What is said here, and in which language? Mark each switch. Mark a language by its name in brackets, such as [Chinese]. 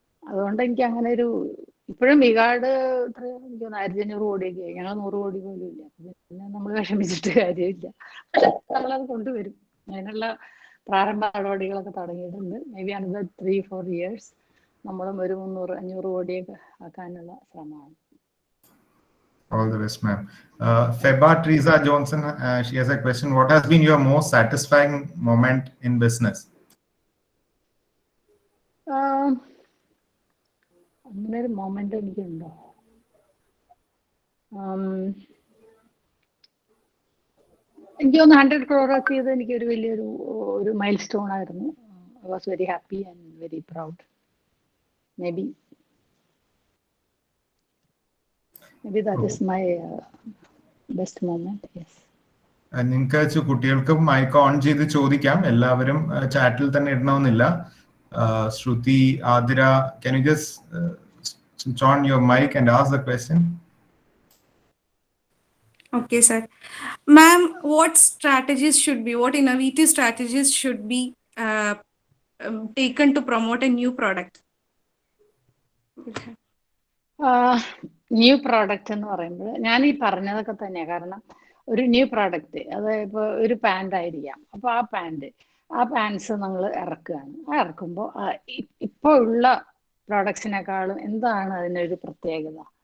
[Malayalam] അതുകൊണ്ട് എനിക്ക് അങ്ങനെ ഒരു ഇപ്പോഴും V-Guard എനിക്ക് 1500 കോടിയൊക്കെ ആയി. ഞങ്ങൾ 100 കോടി പോലും ഇല്ല. പിന്നെ നമ്മൾ വിഷമിച്ചിട്ട് കാര്യമില്ല. നമ്മളത് കൊണ്ടുവരും. അതിനുള്ള പ്രാരംഭ നടപടികളൊക്കെ തുടങ്ങിയിട്ടുണ്ട്. [English] maybe another 3-4 years [Malayalam] നമ്മളും ഒരു 300-500 കോടിയൊക്കെ ആക്കാനുള്ള ശ്രമമാണ്. [English] All the best, ma'am. Feba Teresa Johnson, she has a question. What has been your most satisfying moment in business? [Malayalam] അങ്ങനെ ഒരു മൊമെന്റ് എനിക്കുണ്ടോ? എനിക്ക് തോന്നുന്നു 100 crore ആക്കിയത് എനിക്കൊരു വലിയൊരു മൈൽ സ്റ്റോൺ ആയിരുന്നു. [English] I was very happy and very proud. Maybe that is my best moment. Yes. [Malayalam] നിങ്ങൾക്ക് കുട്ടികൾക്ക് മൈക്ക് ഓൺ ചെയ്ത് ചോദിക്കാം. എല്ലാവരും ചാറ്റിൽ തന്നെ ഇടണമെന്നില്ല. [English] Shruti, Adira, can you just switch on your mic and ask the question? Okay, sir. Ma'am, what innovative strategies should be taken to promote a new product? [Malayalam] New product എന്ന് പറയുമ്പോൾ ഞാൻ ഈ പറഞ്ഞതൊക്കെ തന്നെയാണ്. കാരണം ഒരു ന്യൂ പ്രോഡക്റ്റ്, അത് ഇപ്പോൾ ഒരു പാൻ്റ് ആയിരിക്കാം. അപ്പോൾ ആ പാൻസ് നമ്മൾ ഇറക്കുകയാണ്. ഇറക്കുമ്പോൾ ഇപ്പോൾ ഉള്ള പ്രോഡക്ട്സിനേക്കാളും എന്താണ് അതിനൊരു പ്രത്യേകത?